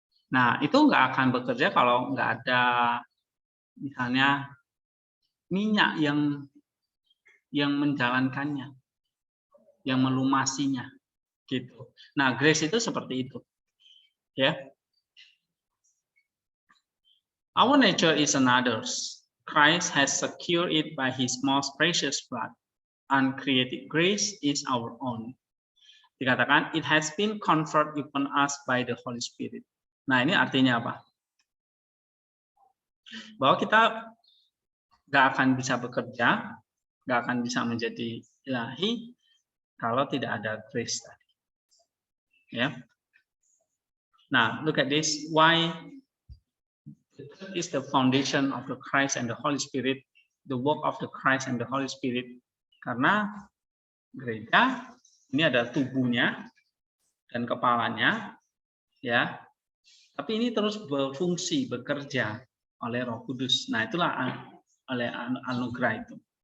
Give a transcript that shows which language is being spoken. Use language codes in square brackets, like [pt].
[id] Nah, itu nggak akan bekerja kalau nggak ada misalnya minyak yang menjalankannya, yang melumasinya, gitu. Nah, grace itu seperti itu, ya. [en] Our nature is another's. Christ has secured it by His most precious blood. Uncreated grace is our own. Dikatakan, it has been conferred upon us by the Holy Spirit. [id] Nah, ini artinya apa? Bahwa kita nggak akan bisa bekerja, nggak akan bisa menjadi ilahi kalau tidak ada grace tadi. [en] Ya. Nah, look at this. Why is the foundation of the Christ and the Holy Spirit, the work of the Christ and the Holy Spirit? [id] Karena gereja ini ada tubuhnya dan kepalanya, ya. Tapi ini terus berfungsi, bekerja oleh Roh Kudus. Nah, itulah oleh anugerah itu.